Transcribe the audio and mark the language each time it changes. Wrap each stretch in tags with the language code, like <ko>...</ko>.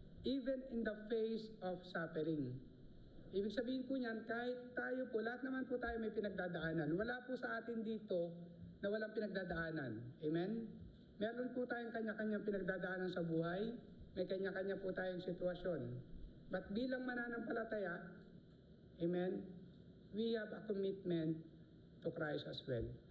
<en>Even in the face of suffering.</en> <tl>Ibig sabihin po niyan, kahit tayo po, lahat naman po tayo may pinagdadaanan. Wala po sa atin dito na walang pinagdadaanan. Amen? Meron po tayong kanya-kanyang pinagdadaanan sa buhay. May kanya-kanya po tayong sitwasyon.</tl> <en>But</en> <tl>bilang mananampalataya,</tl> <en>amen, we have a commitment to Christ as well.</en>